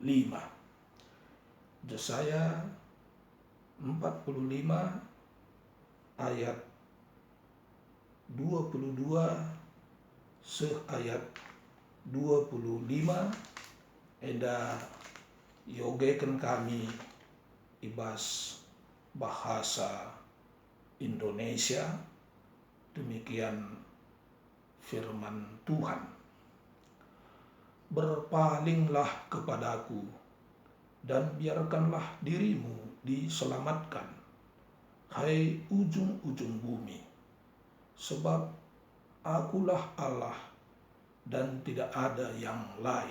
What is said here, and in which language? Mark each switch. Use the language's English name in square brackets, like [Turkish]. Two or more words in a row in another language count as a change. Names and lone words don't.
[Batak Karo] Yesaya 45 ayat 22 seh ayat 25 enda yogekan kami ibas bahasa Indonesia. [Indonesian] Demikian firman Tuhan. Berpalinglah kepadaku dan biarkanlah dirimu diselamatkan, hai ujung-ujung bumi, sebab akulah Allah dan tidak ada yang lain.